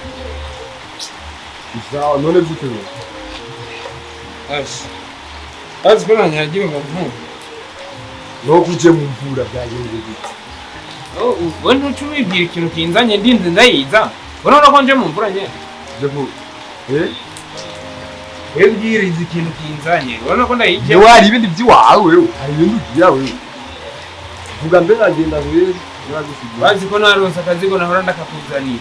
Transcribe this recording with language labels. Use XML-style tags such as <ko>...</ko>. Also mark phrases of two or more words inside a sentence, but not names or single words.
<rn>Sawa none bitewe. Azi ko nanyagiwe mu muhungu. No kuje mu mvura byagenze bite. We ntucubibwira ikintu kinzanye ndinze ndayiza. Urabona ko nje mu mvura nye. Je mu We mbwira izi kintu kinzanye. Urabona ko ndayije. Ni wari ibindi byiwawe hari ibintu byawe. Vuga mbe nagenda wewe. Bazi ko naronse akazigo nahora ndakakuzanira.</rn>